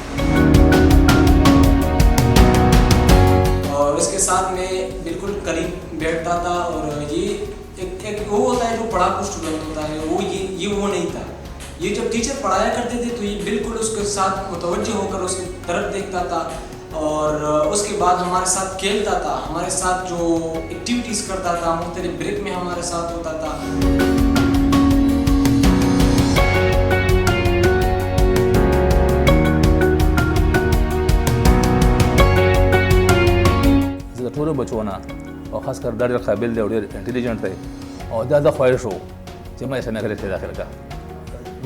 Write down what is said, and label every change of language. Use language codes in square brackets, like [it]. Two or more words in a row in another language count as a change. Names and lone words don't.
[ur] اور اس کے ساتھ میں بالکل قریب بیٹھتا تھا اور یہ ایک وہ ہوتا ہے جو پڑھا کو اسٹوڈنٹ ہوتا ہے وہ یہ وہ نہیں تھا. یہ جب ٹیچر پڑھایا کرتے تھے تو یہ بالکل اس کے ساتھ متوجہ ہو کر اس کی طرف دیکھتا تھا اور اس کے بعد ہمارے ساتھ کھیلتا تھا, ہمارے ساتھ جو ایکٹیویٹیز کرتا تھا مختلف بریک میں ہمارے ساتھ ہوتا تھا. [ps] ټولو بچو نه او خاص کر ډېر قابل دی او ډېر انټیلیجنټ دی او دا د خواهش و چې ما یې سمه کړې داخل کړه.